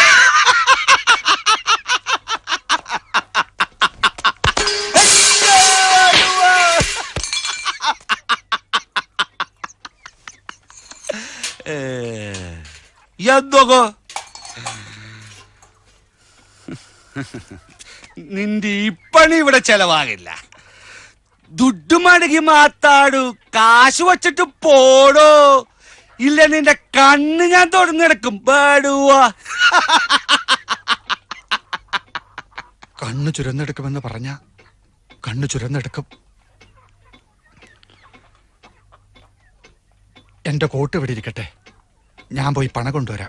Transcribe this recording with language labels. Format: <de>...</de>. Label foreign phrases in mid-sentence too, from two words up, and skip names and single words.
<ml>എന്തൊക്കെ നിന്റെ ഈ പണി ഇവിടെ ചെലവാകില്ല.</ml> <kn>ದುಡ್ಡು ಮಡಗಿ ಮಾತಾಡು,</kn> <ml>കാശ് വച്ചിട്ട് പോടോ, ഇല്ല നിന്റെ കണ്ണ് ഞാൻ തുറന്നെടുക്കും. പാടുവാ. കണ്ണു ചുരന്നെടുക്കുമെന്ന് പറഞ്ഞ കണ്ണു ചുരന്നെടുക്കും. എന്റെ കോട്ട് ഇവിടെ ഇരിക്കട്ടെ, ഞാൻ പോയി പണം കൊണ്ടുവരാം.</ml>